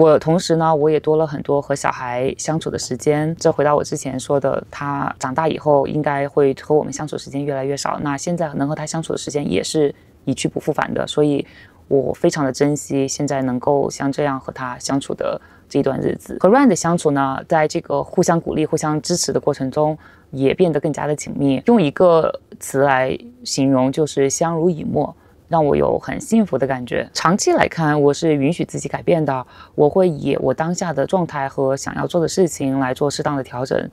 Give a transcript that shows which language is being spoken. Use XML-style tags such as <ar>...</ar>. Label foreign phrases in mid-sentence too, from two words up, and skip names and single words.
<zh>我同時呢，我也多了很多和小孩相處的時間。這回到我之前說的，他長大以後應該會和我們相處的時間越來越少，那現在能和他相處的時間也是一去不復返的，所以我非常的珍惜現在能夠像這樣和他相處的這一段日子。和 Ryan 的相處呢，在這個互相鼓勵、互相支持的過程中，也變得更加的緊密。用一個詞來形容，就是相濡以沫，讓我有很幸福的感覺。長期來看，我是允許自己改变的，我會以我當下的狀態和想要做的事情來做適當的調整。</zh>